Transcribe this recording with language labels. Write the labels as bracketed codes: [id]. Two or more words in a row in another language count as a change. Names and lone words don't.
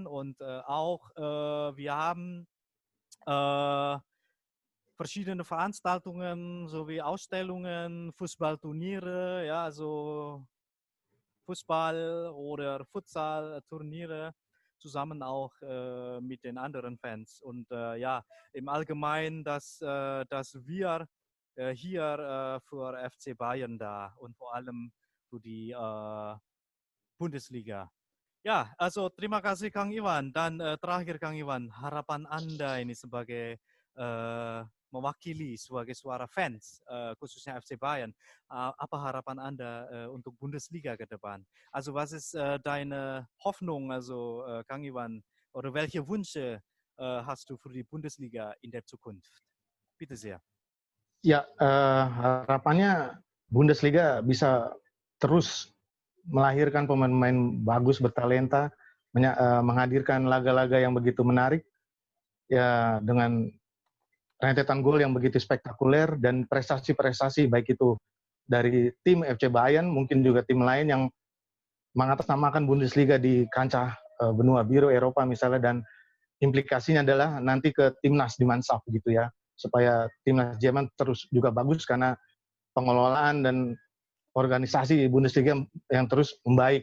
[de] Und auch wir haben verschiedene Veranstaltungen sowie Ausstellungen, Fußballturniere, ja, also Fußball- oder Futsal-Turniere zusammen auch mit den anderen Fans. Und ja, im Allgemeinen, dass wir hier für FC Bayern da und vor allem für die Bundesliga. [id] Ya, also terima kasih Kang Iwan. Dan terakhir Kang Iwan, harapan Anda ini sebagai mewakili sebagai suara fans, khususnya FC Bayern. Apa harapan Anda untuk Bundesliga ke depan? [de] Also was ist deine Hoffnung, also Kang Iwan, oder welche Wünsche hast du für die Bundesliga in der Zukunft? Bitte sehr. [id] Ya, harapannya Bundesliga bisa terus melahirkan pemain-pemain bagus, bertalenta, menghadirkan laga-laga yang begitu menarik, ya dengan rentetan gol yang begitu spektakuler dan prestasi-prestasi baik itu dari tim FC Bayern, mungkin juga tim lain yang mengatasnamakan Bundesliga di kancah benua biru Eropa misalnya, dan implikasinya adalah nanti ke timnas di Mansaf gitu ya, supaya timnas Jerman terus juga bagus karena pengelolaan dan organisasi Bundesliga yang terus membaik.